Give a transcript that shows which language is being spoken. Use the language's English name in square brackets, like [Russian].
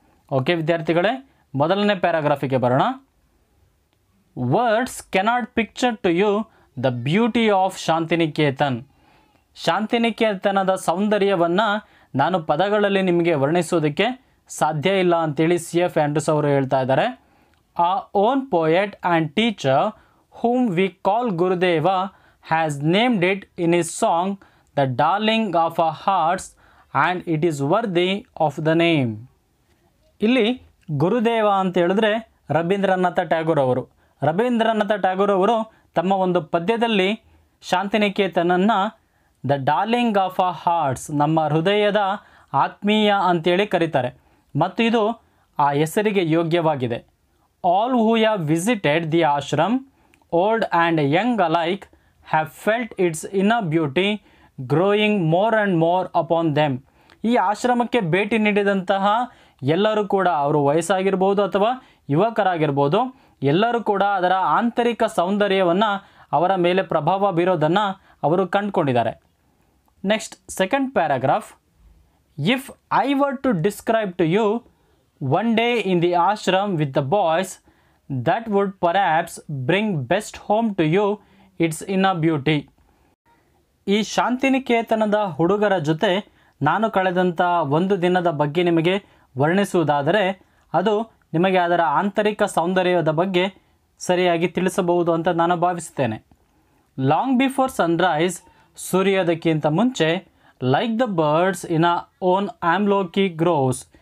[Kannada] Okay ವಿದ್ಯಾರ್ಥಿಗಳೇ, ಮೊದಲನೇ ಪ್ಯಾರಾಗ್ರಾಫಿಗೆ ಬರೋಣ. [English] Words cannot picture to you the beauty of Shantiniketan. [Kannada] ಶಾಂತಿನಿಕೇತನದ ಸೌಂದರ್ಯವನ್ನು ನಾನು ಪದಗಳಲ್ಲಿ ನಿಮಗೆ ವರ್ಣಿಸೋದಕ್ಕೆ ಸಾಧ್ಯ ಇಲ್ಲ ಅಂತೇಳಿ CF ಆಂಡ್ರೂಸ್ ಅವರು ಹೇಳ್ತಾ ಇದ್ದಾರೆ. [English] Our own poet and teacher, whom we call Gurudeva, has named it in his song, The Darling of Our Hearts, and it is worthy of the name. [Kannada] ಇಲ್ಲಿ ಗುರುದೇವ ಅಂತ ಹೇಳಿದ್ರೆ ರವೀಂದ್ರನಾಥ ಟ್ಯಾಗೋರ್ ಅವರು. ರವೀಂದ್ರನಾಥ ಟ್ಯಾಗೋರ್ ಅವರು ತಮ್ಮ ಒಂದು ಪದ್ಯದಲ್ಲಿ ಶಾಂತಿನಿಕೇತನನ್ನು [English] the darling of a hearts, [Kannada] ನಮ್ಮ ಹೃದಯದ ಆತ್ಮೀಯ ಅಂತೇಳಿ ಕರೀತಾರೆ ಮತ್ತು ಇದು ಆ ಹೆಸರಿಗೆ ಯೋಗ್ಯವಾಗಿದೆ. [English] All who have visited the ashram, old and young alike, have felt its inner beauty growing more and more upon them. [Kannada] ಈ ಆಶ್ರಮಕ್ಕೆ ಭೇಟಿ ನೀಡಿದಂತಹ ಎಲ್ಲರೂ ಕೂಡ, ಅವರು ವಯಸ್ಸಾಗಿರ್ಬೋದು ಅಥವಾ ಯುವಕರಾಗಿರ್ಬೋದು, ಎಲ್ಲರೂ ಕೂಡ ಅದರ ಆಂತರಿಕ ಸೌಂದರ್ಯವನ್ನು ಅವರ ಮೇಲೆ ಪ್ರಭಾವ ಬೀರೋದನ್ನು ಅವರು ಕಂಡುಕೊಂಡಿದ್ದಾರೆ. [English] Next second paragraph. If I were to describe to you one day in the ashram with the boys, that would perhaps bring best home to you its inner beauty. [Kannada] ಈ ಶಾಂತಿನಿಕೇತನದ ಹುಡುಗರ ಜೊತೆ ನಾನು ಕಳೆದಂಥ ಒಂದು ದಿನದ ಬಗ್ಗೆ ನಿಮಗೆ ವರ್ಣಿಸುವುದಾದರೆ ಅದು ನಿಮಗೆ ಅದರ ಆಂತರಿಕ ಸೌಂದರ್ಯದ ಬಗ್ಗೆ ಸರಿಯಾಗಿ ತಿಳಿಸಬಹುದು ಅಂತ ನಾನು ಭಾವಿಸುತ್ತೇನೆ. [English] long before sunrise, [Kannada] ಸೂರ್ಯೋದಯಕ್ಕಿಂತ ಮುಂಚೆ, [English] Like the birds in a own amloki groves.